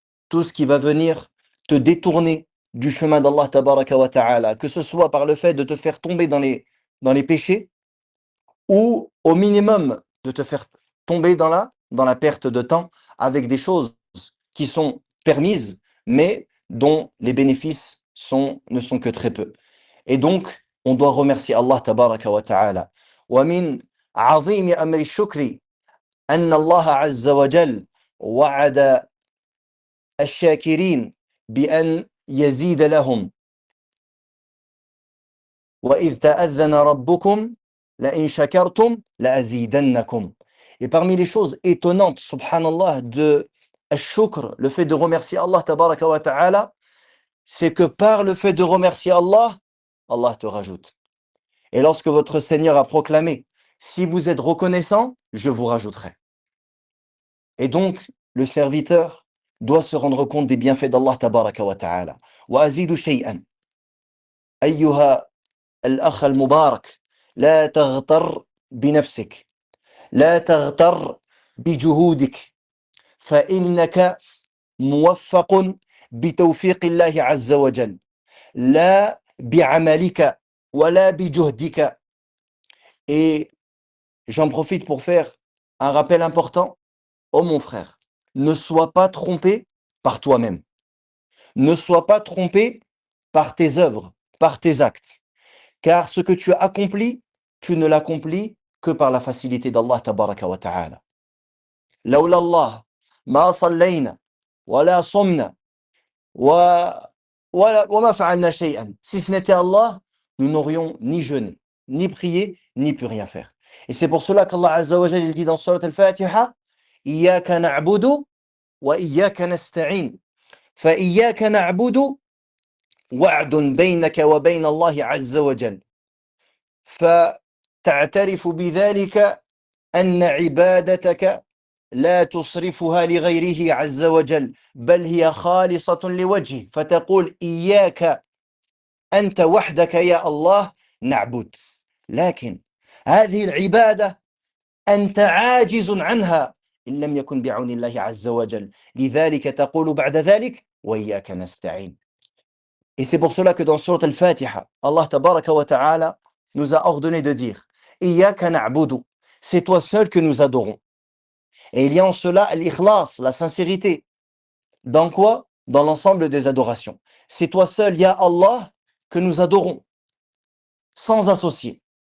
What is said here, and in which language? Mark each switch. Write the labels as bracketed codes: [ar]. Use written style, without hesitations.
[fr] Tout ce qui va venir te détourner du chemin d'Allah tabaraka wa ta'ala, que ce soit par le fait de te faire tomber dans les péchés, ou au minimum de te faire tomber dans la perte de temps avec des choses qui sont permises, mais dont les bénéfices ne sont que très peu. Et donc, on doit remercier Allah tabaraka wa ta'ala. [ar] ومن عظيم أمر الشكر أن الله عز وجل وعد الشاكرين بأن يزيد لهم وإذ تأذن ربكم لئن شكرتم لأزيدنكم. [fr] Et parmi les choses étonnantes, subhanallah, de al-shukr, le fait de remercier Allah tabaraka wa ta'ala, c'est que par le fait de remercier Allah, Allah te rajoute. Et lorsque votre Seigneur a proclamé, si vous êtes reconnaissant, je vous rajouterai. Et donc, le serviteur doit se rendre compte des bienfaits d'Allah tabaraka wa ta'ala. [ar] Wa azidu shay'an. Ayyuha al-akh al-mubarak, la taghtar binafsik, la taghtar bijuhudik, فإنك موفق بتوفيق الله عز وجل لا بعملك ولا بجهدك. [fr] Et j'en profite pour faire un rappel important. Oh mon frère, ne sois pas trompé par toi-même. Ne sois pas trompé par tes œuvres, par tes actes. Car ce que tu as accompli, tu ne l'accomplis que par la facilité d'Allah tabaraka wa ta'ala. [ar] لولا الله ما صلينا ولا صمنا وما فعلنا شيئا. [fr] Si ce n'était Allah, nous n'aurions ni jeûné, ni prié, ni pu rien faire. Et c'est pour cela qu'Allah Azza wa Jalla il dit dans Surat Al-Fatiha, [ar] إياك نعبد وإياك نستعين. فإياك نعبد وعد بينك وبين الله عز وجل. فتعترف بذلك أن عبادتك لا تصرفها لغيره عز وجل بل هي خالصة لوجهه فتقول إياك أنت وحدك يا الله نعبد. لكن هذه العبادة أنت عاجز عنها إن لم يكن بعون الله عز وجل لذلك تقول بعد ذلك وإياك نستعين. [fr] Et c'est pour cela que dans Surat Al-Fatiha, Allah tabaraka wa ta'ala nous a ordonné de dire [ar] Iyaka na'budu, [fr] c'est toi seul que nous adorons. Et il y a en cela l'ikhlas, la sincérité. Dans quoi? Dans l'ensemble des adorations. C'est toi seul, ya Allah, que nous adorons, sans associer.